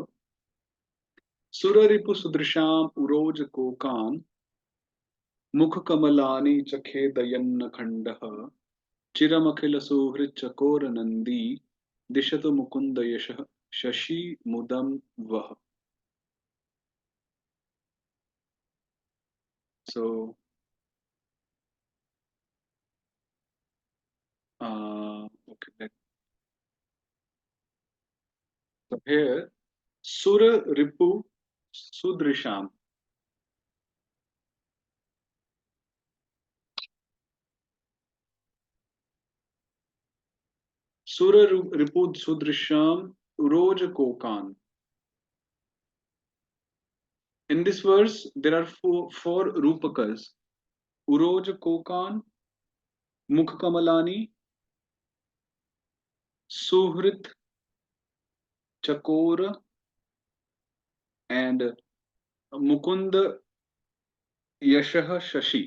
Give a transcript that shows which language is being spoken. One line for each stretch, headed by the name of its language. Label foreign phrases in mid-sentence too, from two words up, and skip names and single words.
Sanskrit: सुररिपुसुदृशाम् उरोजकोकान् मुखकमलानि च खेदयन् अखण्डः चिरम् अखिल सुहृच्चकोरनन्दी दिशतु मुकुन्दयशःशशी मुदं वः.
English: So, okay, so here
Sanskrit: सुररिपुसुदृशाम्. सुररिपुसुदृशाम् उरोजकोकान्.
English: In this verse, there are four Rupakas:
Sanskrit: उरोजकोकान्, मुखकमलानि, सुहृच्चकोर,
English: and
Sanskrit: मुकुन्दयशःशशी.